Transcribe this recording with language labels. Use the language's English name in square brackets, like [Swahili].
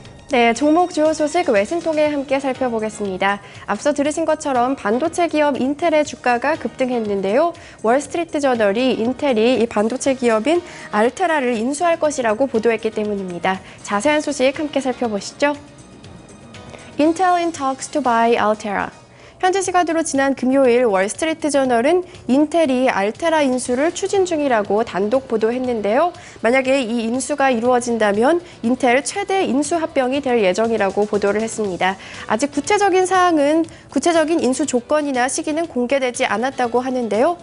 [Korean] 네, 종목 주요 소식 외신 통해 함께 살펴보겠습니다. 앞서 들으신 것처럼 반도체 기업 인텔의 주가가 급등했는데요. 월스트리트 저널이 인텔이 이 반도체 기업인 알테라를 인수할 것이라고 보도했기 때문입니다. 자세한 소식 함께 살펴보시죠. [English] Intel in talks to buy Altera. [Korean] 현지 시간으로 지난 금요일 월스트리트 저널은 인텔이 알테라 인수를 추진 중이라고 단독 보도했는데요. 만약에 이 인수가 이루어진다면 인텔 최대 인수 합병이 될 예정이라고 보도를 했습니다. 아직 구체적인 인수 조건이나 시기는 공개되지 않았다고 하는데요.